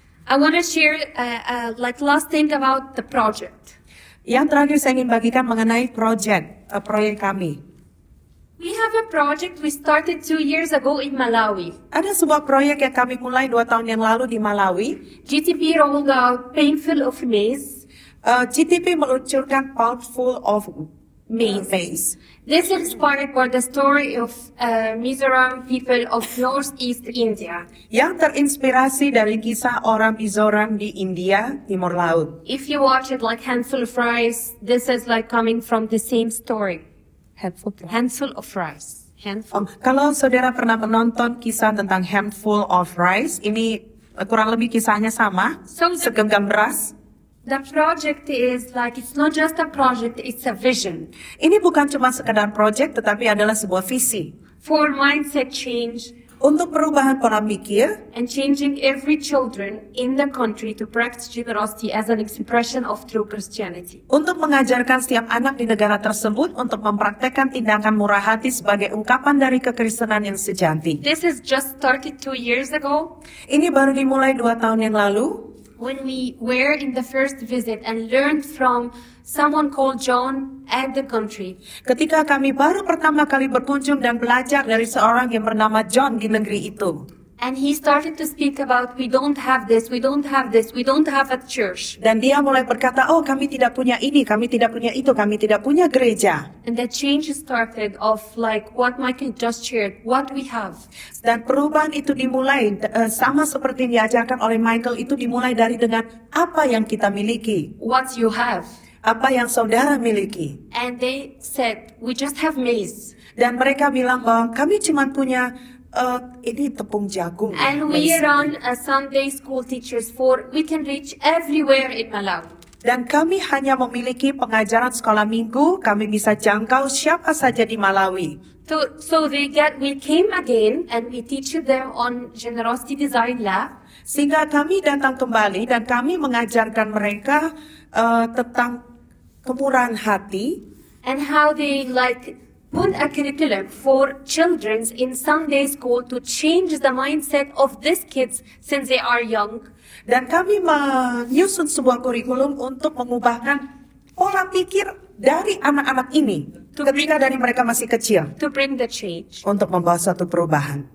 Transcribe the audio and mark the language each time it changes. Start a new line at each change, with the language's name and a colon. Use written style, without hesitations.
English: I want to share like last thing about the project.
Indonesian: Yang terakhir saya ingin bagikan mengenai proyek kami.
English: We have a project we started 2 years ago in Malawi.
Indonesian: Ada sebuah proyek yang kami mulai 2 tahun yang lalu di Malawi.
English: GTP rolled out Painful of Maize.
Indonesian: GTP meluncurkan Powerful of Maize.
English: This is inspired by the story of Mizoram people of Northeast India.
Indonesian: Yang terinspirasi dari kisah orang Mizoram di India, Timur Laut.
English: If you watch it like Handful of Rice, this is like coming from the same story. Handful of Rice.
Indonesian: Kalau saudara pernah menonton kisah tentang Handful of Rice, ini kurang lebih kisahnya sama, segenggam beras.
English: The project is like, it's not just a project, it's a vision
Indonesian: Ini bukan cuma sekadar project, tetapi adalah sebuah visi
English: for mindset change
Indonesian: untuk perubahan pola pikir
English: and changing every children in the country to practice generosity as an expression of true Christianity.
Indonesian: untuk mengajarkan setiap anak di negara tersebut untuk mempraktekkan tindakan murah hati sebagai ungkapan dari kekristenan yang sejati.
English: This is just started 2 years ago
Indonesian: Ini baru dimulai 2 tahun yang lalu
English: when we were in the first visit and learned from someone called John and the country.
Indonesian: ketika kami baru pertama kali berkunjung dan belajar dari seorang yang bernama John di negeri itu.
English: And he started to speak about, we don't have this, we don't have this, we don't have a church.
Indonesian: Dan dia mulai berkata, oh kami tidak punya ini, kami tidak punya itu, kami tidak punya gereja.
English: And the change started of like what Michael just shared, what we have.
Indonesian: Dan perubahan itu dimulai, sama seperti yang diajarkan oleh Michael, itu dimulai dari dengan apa yang kita miliki.
English: What you have.
Indonesian: Apa yang saudara miliki.
English: And they said, we just have maize.
Indonesian: Dan mereka bilang bahwa kami cuma punya ini tepung jagung.
English: And we run a Sunday school teachers for, we can reach everywhere in Malawi.
Indonesian: Dan kami hanya memiliki pengajaran sekolah minggu, kami bisa jangkau siapa saja di Malawi.
English: So we came again and we teach them on Generosity Design Lab.
Indonesian: Sehingga kami datang kembali dan kami mengajarkan mereka tentang kemurahan hati.
English: And how they like put a curriculum for children in Sunday school to change the mindset of these kids since they are young.
Indonesian: Dan kami menyusun sebuah kurikulum untuk mengubahkan pola pikir dari anak-anak ini ketika dari mereka masih kecil.
English: To bring the change.
Indonesian: Untuk membawa suatu perubahan.